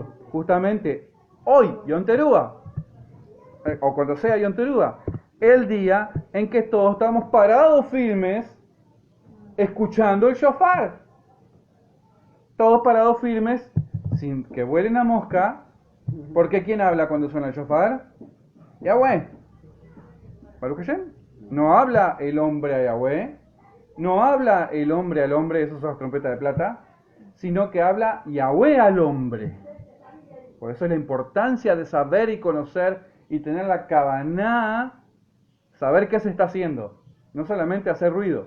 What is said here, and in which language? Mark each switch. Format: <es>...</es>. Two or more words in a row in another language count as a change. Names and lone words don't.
<es>Justamente, hoy,</es> <he>יום תרועה,</he> <es>o cuando sea</es> <he>יום תרועה,</he> <es>el día en que todos estamos parados firmes, escuchando el shofar. Todos parados firmes, sin que vuelen a mosca, porque ¿quién habla cuando suena el shofar?</es> <he>Yahweh. ברוך השם.</he> <es>No habla el hombre a Yahweh, no habla el hombre al hombre, eso son las trompetas de plata, sino que habla Yahweh al hombre. Por eso es la importancia de saber y conocer y tener la kavaná, saber qué se está haciendo, no solamente hacer ruido.</es>